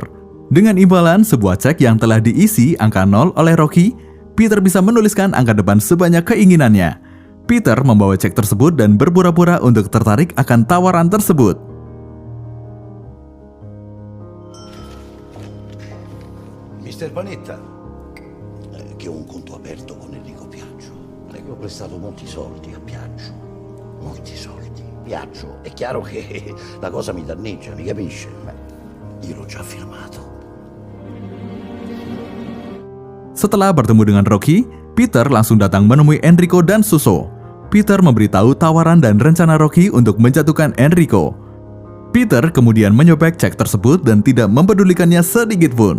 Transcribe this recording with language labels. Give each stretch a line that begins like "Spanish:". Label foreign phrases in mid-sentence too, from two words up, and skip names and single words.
Indonesian: Dengan imbalan sebuah cek yang telah diisi angka 0 oleh Rocky, Peter bisa menuliskan angka depan sebanyak keinginannya. Peter membawa cek tersebut dan berpura-pura untuk tertarik akan tawaran tersebut.
Italian: Mister Panetta, che ho un conto aperto con Enrico Piaggio. Le ho prestato molti soldi a Piaggio. Molti soldi. Piaggio, è chiaro che la cosa mi danneggia, mi capisce? Io l'ho già firmato.
Indonesian: Setelah bertemu dengan Rocky, Peter langsung datang menemui Enrico dan Suso. Peter memberitahu tawaran dan rencana Rocky untuk menjatuhkan Enrico. Peter kemudian menyobek cek tersebut dan tidak mempedulikannya sedikit pun.